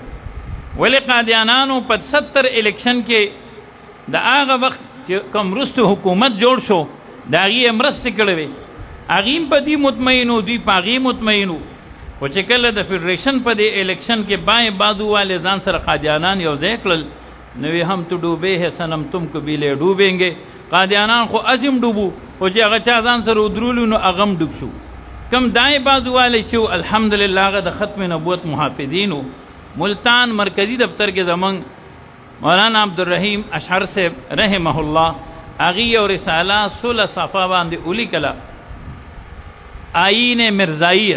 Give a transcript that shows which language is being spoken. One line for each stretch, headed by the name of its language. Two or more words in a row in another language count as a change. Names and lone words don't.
Pashto: ولې قادیانانو په 70 الیکشن کې د هغه وخت چې کوم وروستو حکومت جوړ شو د هغې یې مرستې کړې وې، هغې هم په دې مطمئن وو، دوی په هغې مطمئن وو. خو چې کله د فیډریشن په دې الیکشن کې بایې بازووالې ځان سره قادیانان یو ځای کړل نو وی هم
Urdu: تو ډوبے ہے صنم تم کبھی لے ډوبیں گے.
Pashto: قادیانان خو ازم ډوبو، خو چې هغه چا ځان سره ودرولو نو هغه هم ډوب شو. کم دایې بازووالی چې و الحمدلله هغه د ختم نبوت محافظین و. ملتان مرکزی دفتر کې زمونږ مولانا عبدالرحیم اشعر صاحب رحمه الله هغې یو رساله 16 صفحه باندې ولیکله، آیین مرزاییت.